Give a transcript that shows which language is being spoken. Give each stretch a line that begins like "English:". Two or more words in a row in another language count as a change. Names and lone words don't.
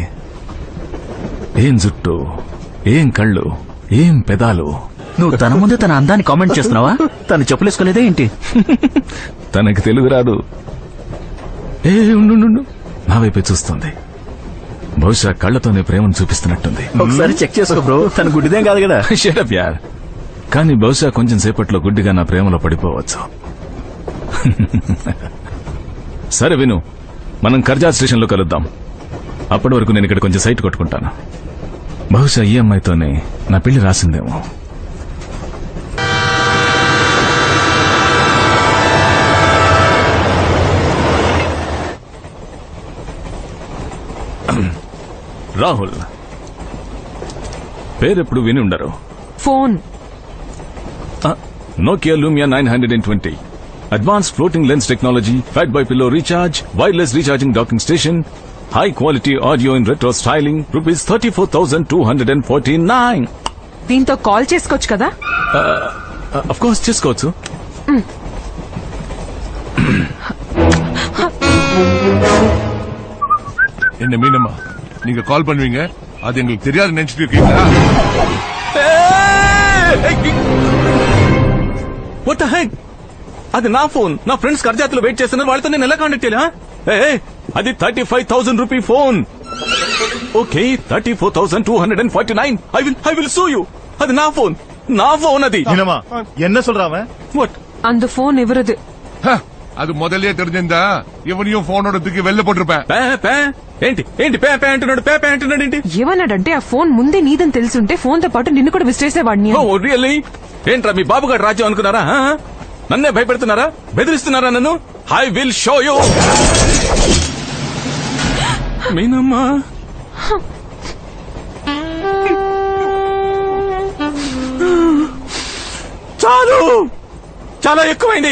Telugu: ఏం జుట్టు, ఏం కళ్ళు, ఏం పెదాలు. నువ్వు తన ముందే తన అందాన్ని కామెంట్ చేస్తున్నావా? తను చెప్పులేసుకోలేదే ఏంటి? తనకి తెలుగు రాదు. ఉండు, నా వైపే చూస్తుంది. బహుశా కళ్ళతోనే ప్రేమను చూపిస్తున్నట్టుంది. ఒకసారి చెక్ చేసుకో బ్రో, తన గుడ్డిదేం కాదు కదా.
English: Shut up, yaar.
Telugu: కానీ బహుశా కొంచెం సేపట్లో గుడ్డిగా నా ప్రేమలో పడిపోవచ్చు. సరే విను, మనం కర్జా స్టేషన్ లో కలుద్దాం. అప్పటి వరకు నేను ఇక్కడ కొంచెం సైట్ కొట్టుకుంటాను. బహుశా ఈ అమ్మాయితోనే నా పెళ్లి రాసిందేమో. రాహుల్ పేరెప్పుడు విని ఉండరు. ఫోన్
English: Nokia Lumia 920. Advanced floating lens technology, fed by pillow recharge, wireless recharging docking station, high quality audio in retro styling, rupees 34,249.
Telugu: దీంతో కాల్ చేసుకోవచ్చు కదా.
English: Of course
Telugu: చేసుకోవచ్చు.
Tamil: என்ன மீனம்மா நீங்க கால் பண்ணுவீங்க, அது எங்களுக்கு தெரியாது நினைச்சிட்டு இருக்கீங்களா?
English: What the heck?
Telugu: అది నా ఫోన్. నా ఫ్రెండ్స్ కర్జాతులు వెయిట్ చేస్తున్నారు, వాళ్ళతో నేను ఎలా కాంటాక్ట్ చేయాలా? అది 35,000
English: rupee phone.
Telugu: ఓకే, 34,249.
English: I will sue you.
Telugu: అది నా ఫోన్ అది.
Tamil: மீனம்மா என்ன சொல்றாம?
English: What?
Telugu: அந்த ఫోన్ ఎవరది?
Tamil: ஹ, அது முதல்லயே தெரிஞ்சிருந்தா இவனையும் போனோட தூக்கி வெளில போட்டிருப்பேன்.
Telugu: ఏంటి పే అంటున్నాడు ఏంటి? ఏమన్నాడంటే ఆ ఫోన్ ముందే నీదని తెలుసుంటే ఫోన్ తో పాటు నిన్ను కూడా విసిరేసేవాడిని.
English: Oh really?
Telugu: ఏంట్రా మీ బాబుగారు రాజ్యం అనుకున్నారా? నన్నే భయపెడుతున్నారా? బెదిరిస్తున్నారా నన్ను?
English: I will show you.
Telugu: మీనమ్మా, చాలు, చాలా ఎక్కువైంది.